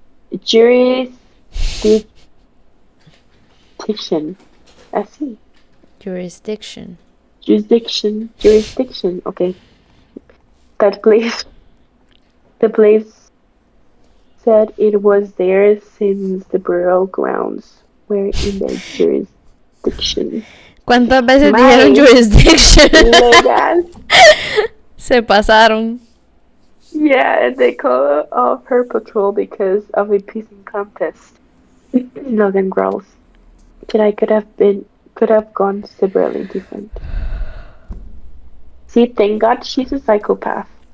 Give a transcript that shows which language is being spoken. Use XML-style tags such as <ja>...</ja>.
<es>Así.</es> <en>Jurisdiction. Jurisdiction. Okay. The place said it was there since the burial grounds were in their jurisdiction.</en> <es>¿Cuántas veces dijeron jurisdiction?</es> <en>Legal.</en> <es>Se pasaron.</es> <en>Yeah, they call off her patrol because of a pissing contest. Logan growls. Today could have gone severely different. See, thank God she's a psychopath.</en>